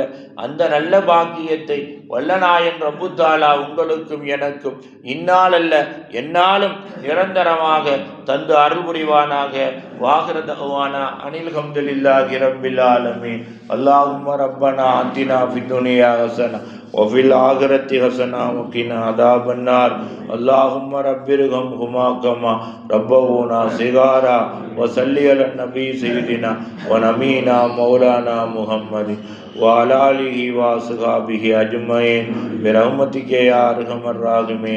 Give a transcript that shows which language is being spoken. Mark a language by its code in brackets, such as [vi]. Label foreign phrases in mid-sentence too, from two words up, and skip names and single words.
[ta] அந்த நல்ல பாக்கியத்தை வல்லநாயன் [ar] رب تعالى [ta] உங்களுக்கும் எனக்கும் இந்நாள் அல்ல எந்நாளும் நிரந்தரமாக தந்து அருள் புரிவானாக. [ar] وآخر دعوانا أن الحمد لله رب العالمين. اللهم ربنا آتنا في الدنيا حسنة وفي الآخرة حسنة وقنا عذاب النار. اللهم رب ارحمهما كما ربونا صغارا. وصلي على النبي سيدنا ونبينا مولانا محمد وعلى آله وصحبه أجمعين برحمتك يا أرحم الراحمين.